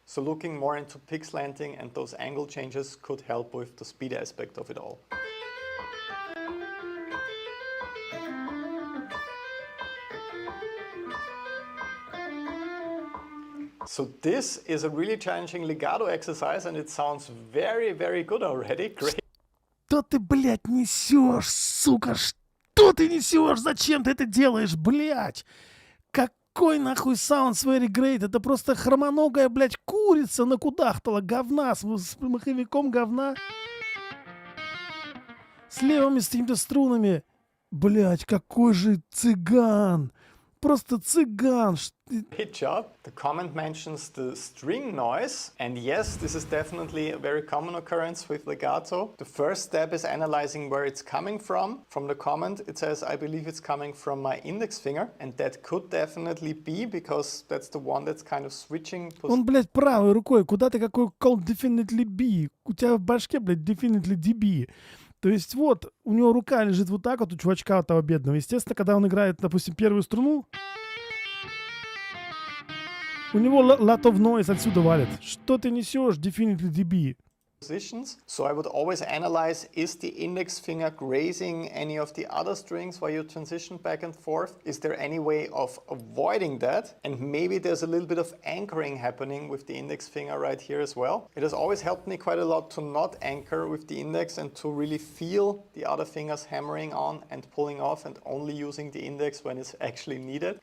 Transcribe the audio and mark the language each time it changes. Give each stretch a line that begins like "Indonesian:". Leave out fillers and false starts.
English: So looking more into pick slanting and those angle changes could help with the speed aspect of it all. So this is a really challenging legato exercise, and it sounds very, very good already. Great.
Russian: Что ты, блядь, несешь, сука? Что ты несешь? Зачем ты это делаешь, блядь? Какой нахуй
English: sounds very great?
Russian: Это просто хромоногая, блядь, курица накудахтала говна с маховиком говна. С левыми с какими-то струнами. Блядь, какой же цыган. Просто цыган.
English: Great job. The comment mentions the string noise, and yes, this is definitely a very common occurrence with legato. The first step is analyzing where it's coming from. From the comment, it says, I believe it's coming from my index finger, and that could definitely be, because that's the one that's kind of switching.
Russian: Он, блядь, правой рукой. Куда ты какой
English: call definitely be?
Russian: У тебя в башке, блядь,
English: definitely DB.
Russian: То есть вот, у него рука лежит вот так вот, у чувачка вот того бедного. Естественно, когда он играет, допустим, первую струну, у него
English: lot of noise
Russian: отсюда валит. Что ты несешь,
English: definitely DB? Positions. So I would always analyze, is the index finger grazing any of the other strings while you transition back and forth? Is there any way of avoiding that? And maybe there's a little bit of anchoring happening with the index finger right here as well. It has always helped me quite a lot to not anchor with the index and to really feel the other fingers hammering on and pulling off, and only using the index when it's actually needed.